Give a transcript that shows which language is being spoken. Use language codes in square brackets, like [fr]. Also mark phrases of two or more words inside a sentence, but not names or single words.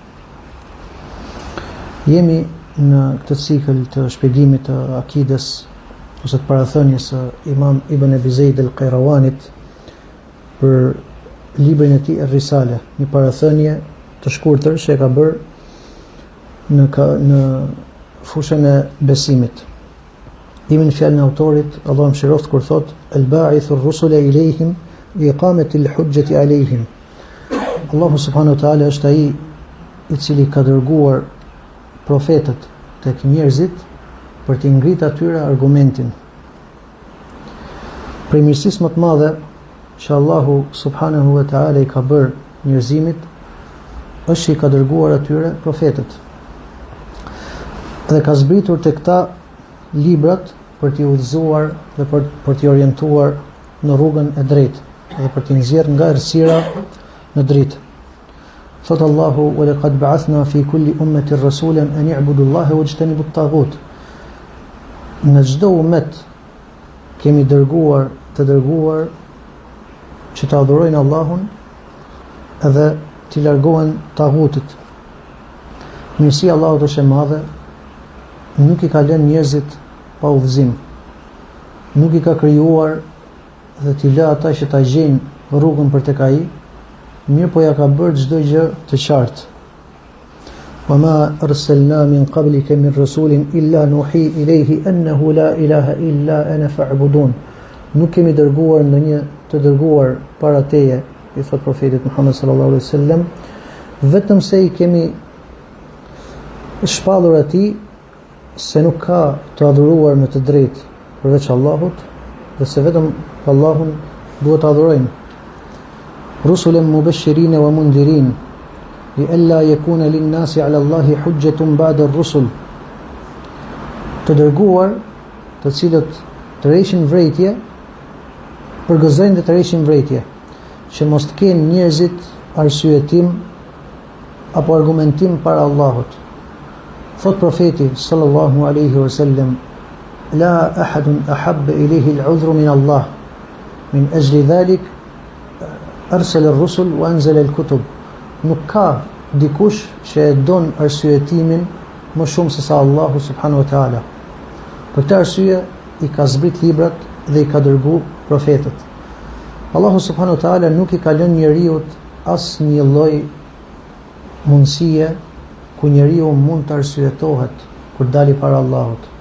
[sq] Jemi në këtë cikël të shpjegimit të akides ose të parathënies së Imam Ibn Abi Zeid al-Qayrawanit për librin e tij Ar-Risale, një parathënie të shkurtër që e ka bërë në fushën e besimit. Dimin fjalën e autorit, Allah më shiroft kur thot [ar] الباعث الرسل إليهم لإقامة الحجة عليهم. [sq] Allahu [ar] سبحانه وتعالى [sq] është ai i cili ka dërguar profetët tek njerëzit për t'i ngritur atyre argumentin. Për mirësisë më të madhe që Allahu [ar] سبحانه وتعالى [sq] i ka bërë njerëzimit është që i ka dërguar atyre profetët. Dhe ka zbritur të këta librat për t'i udhëzuar dhe për t'i orientuar në rrugën e drejtë dhe për t'i nxjerrë nga errësira në dritë. Thot Allahu: [ar] "ولقد بعثنا في كل أمة رسولا أن اعبدوا الله واجتنبوا الطاغوت." [sq] Në çdo umet kemi dërguar që të adhurojnë Allahun edhe t'i largohen taghutit. Mirësia e Allahut është e madhe, nuk i ka lënë njerëzit pa udhëzim, nuk i ka krijuar dhe t'i lë ata që ta gjejnë rrugën për tek ai, mirë po ja ka bërë çdo gjë të qartë. [ar] وما أرسلنا من قبلك من رسول إلا نوحي إليه أنه لا إله إلا أنا فاعبدون. [sq] Nuk kemi dërguar ndonjë të dërguar para teje, i thot profetit Muhammed [ar] صلى الله عليه وسلم, [sq] vetëm se i kemi shpallur atij se nuk ka të adhuruar me të drejtë përveç Allahut dhe se vetëm Allahun duhet të adhurojmë. [ar] رسلا مبشرين ومنذرين لئلا يكون للناس على الله حجة بعد الرسل. [sq] Të dërguar, të cilët të rreshin vrejtje, përgëzojnë dhe të rreshin vrejtje, që mos të kenë njerëzit arsyetim apo argumentim para Allahut. Thot profeti [ar] صلى الله عليه وسلم لا أحد أحب إليه العذر من الله. من أجل ذلك أرسل الرسل وأنزل الكتب." [sq] Nuk ka dikush që e don arsyetimin më shumë se sa Allahu [ar] سبحانه وتعالى. [sq] Për këtë arsye i ka zbrit librat dhe i ka dërguar profetët. Allahu [ar] سبحانه وتعالى [sq] nuk i ka lënë njeriu asnjë lloj mundësie ku njeriu mund të arsyetohet kur dali para Allahut.